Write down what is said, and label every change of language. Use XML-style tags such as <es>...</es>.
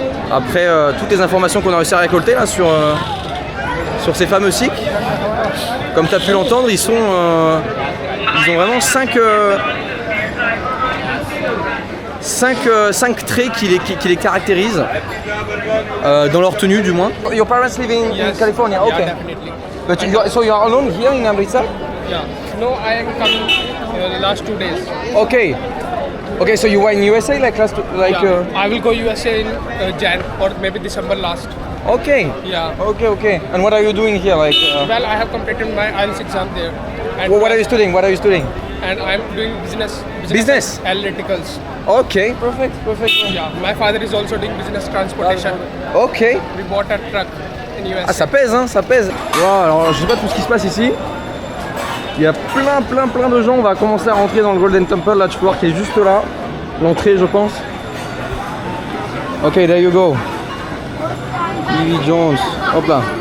<fr>Après toutes les informations qu'on a réussi à récolter là sur ces fameux SIC, comme tu as pu l'entendre, ils ont vraiment 5 traits qui les caractérisent dans leur tenue du moins.</fr> <en>Your parents live in California, okay. Yeah, definitely. But so you are alone here in Amritsar? Yeah. No, I am coming the last 2 days. Okay. Okay, so you were in USA like last I will go USA in Jan or maybe December last. Okay. Yeah. Okay. And what are you doing here? Like Well, I have completed my IELTS exam there. And what are you studying? And I'm doing business Business? analyticals. Okay, perfect. Yeah. My father is also doing business transportation. Okay. We bought a truck in USA.</en> <fr>Ah, ça pèse, hein, ça pèse. Wow, alors je sais pas tout ce qui se passe ici. Il y a plein de gens. On va commencer à rentrer dans le Golden Temple. Là, tu peux voir qu'il est juste là. L'entrée, je pense.</fr> <en>Ok, there you go.</en> <fr>Davy Jones. Hop là.</fr>